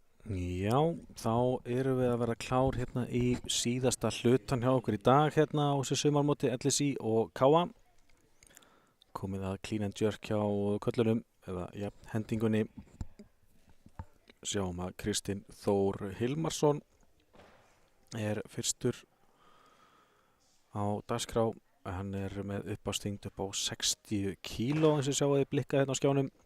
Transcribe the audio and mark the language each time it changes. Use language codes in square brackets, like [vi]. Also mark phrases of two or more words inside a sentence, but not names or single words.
[is] Já, þá erum við að vera klár hérna í síðasta hlutan hjá okkur í dag hérna á þessu sumarmóti LSI og KA. Komið að [en] clean and jerk [is] hjá köllunum eða hendingunni. Sjáum að Kristinn Þór Hilmarsson fyrstur á dagskrá. Hann með uppásþyngd upp á 60 kíló eins og sjáum við blikka hérna á skjánum.